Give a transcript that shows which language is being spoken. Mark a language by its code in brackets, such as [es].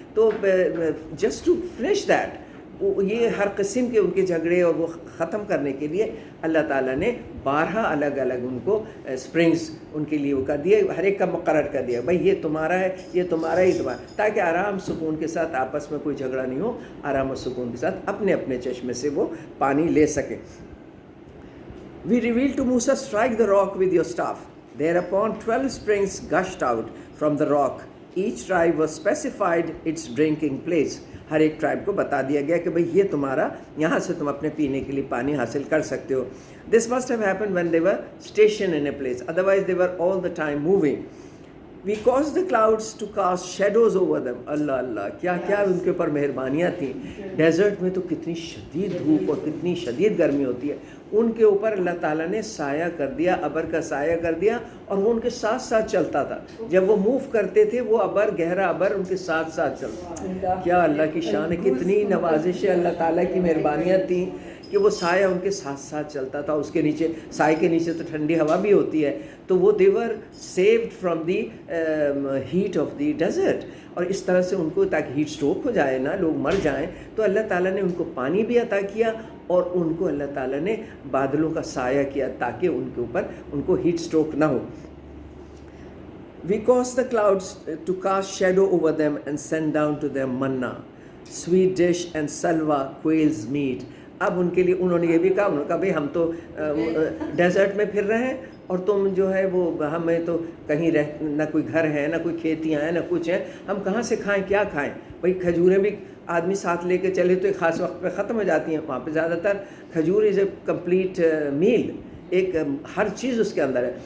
[ur] تو [en] just to finish that, [ur] یہ ہر قسم کے ان کے جھگڑے اور وہ ختم کرنے کے لیے اللہ تعالیٰ نے 12 الگ ان کو اسپرنگس ان کے لیے وہ کر دیے، ہر ایک کا مقرر کر دیا بھائی یہ تمہارا ہے، یہ تمہارا ہی تمہارا، تاکہ آرام سکون کے ساتھ آپس میں کوئی جھگڑا نہیں ہو، آرام و سکون کے ساتھ اپنے اپنے چشمے سے وہ پانی لے سکیں. [en] We revealed to Musa, strike the rock with your staff. Thereupon 12 springs gushed out from the rock. Each tribe was specified its drinking place. [ur] ہر ایک ٹرائب کو بتا دیا گیا کہ بھئی یہ تمہارا، یہاں سے تم اپنے پینے کے لیے پانی حاصل کر سکتے ہو. [en] This must have happened when they were stationed in a place. Otherwise they were all the time moving. We caused the clouds to cast shadows over them. [ur] اللہ کیا ان کے اوپر مہربانیاں تھیں. ڈیزرٹ میں تو کتنی شدید دھوپ اور کتنی شدید گرمی ہوتی ہے، ان کے اوپر اللہ تعالیٰ نے سایہ کر دیا، ابر کا سایہ کر دیا، اور وہ ان کے ساتھ ساتھ چلتا تھا. جب وہ موو کرتے تھے وہ ابر، گہرا ابر ان کے ساتھ ساتھ چلتا. کیا اللہ کی شان ہے، کتنی نوازش ہے، اللہ تعالیٰ کی مہربانیاں تھیں کہ وہ سایہ ان کے ساتھ ساتھ چلتا تھا, اس کے نیچے سائے کے نیچے تو ٹھنڈی ہوا بھی ہوتی ہے, تو وہ [en] they were saved from the heat of the desert. [ur] اور اس طرح سے ان کو تاکہ ہیٹ اسٹروک ہو جائے نا, لوگ مر جائیں, تو اللہ تعالیٰ نے ان کو پانی بھی عطا کیا اور ان کو اللہ تعالیٰ نے بادلوں کا سایہ کیا تاکہ ان کے اوپر ان کو ہیٹ اسٹروک نہ ہو. [en] We caused the clouds to cast shadow over them and send down to them manna, sweet dish and salwa, quail's meat. [ur] اب ان کے لیے انہوں نے یہ بھی کہا, انہوں نے کہا بھئی ہم تو ڈیزرٹ میں پھر رہے ہیں اور تم جو ہے وہ ہمیں تو کہیں نہ کوئی گھر ہے نہ کوئی کھیتیاں ہیں نہ کچھ ہیں, ہم کہاں سے کھائیں, کیا کھائیں. بھئی کھجوریں بھی آدمی ساتھ لے کے چلے تو ایک خاص وقت پہ ختم ہو جاتی ہیں, وہاں پہ زیادہ تر کھجور [en] is a complete meal, [ur] ایک ہر چیز اس کے اندر ہے.